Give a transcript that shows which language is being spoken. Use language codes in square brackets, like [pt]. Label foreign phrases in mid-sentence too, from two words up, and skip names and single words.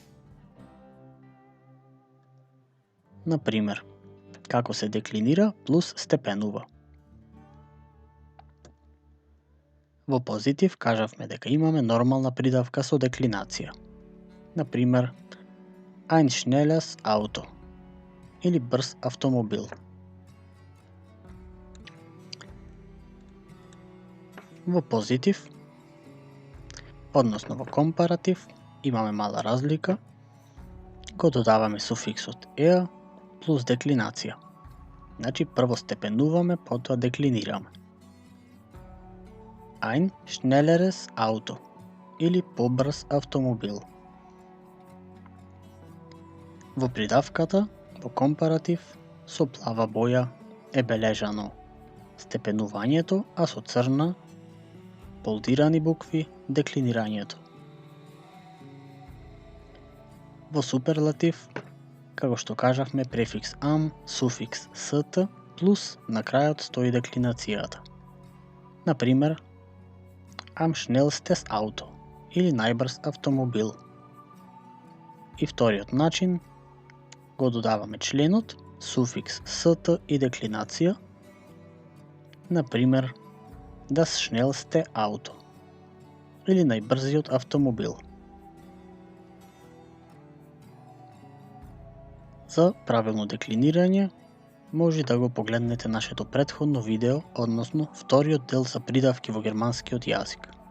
[mk] Например, како се деклинира плюс степенува. Во позитив кажавме дека имаме нормална придавка со деклинација. Например, [de] ein schnelles Auto [mk] или брз автомобил. Во позитив, односно во компаратив, имаме мала разлика, го додаваме суфиксот еа плюс деклинација. Значи прво степенуваме, потоа деклинираме. [de] Ein schnelleres Auto [mk] или побрз автомобил. Во придавката, во компаратив, со плава боја е бележано степенувањето, а со црна болдирани букви деклинирањето. Во суперлатив, како што кажавме, префикс am, суфикс ст, плюс на крајот стои деклинацијата. Например, [de] am schnellstes Auto [mk] или најбрз автомобил. И вториот начин, го додаваме членот, суфикс ст и деклинација. Например, [de] das schnellste Auto [mk] или најбрзиот автомобил. За правилно деклинирање, може да го погледнете нашето претходно видео, односно вториот дел за придавки во германскиот јазик.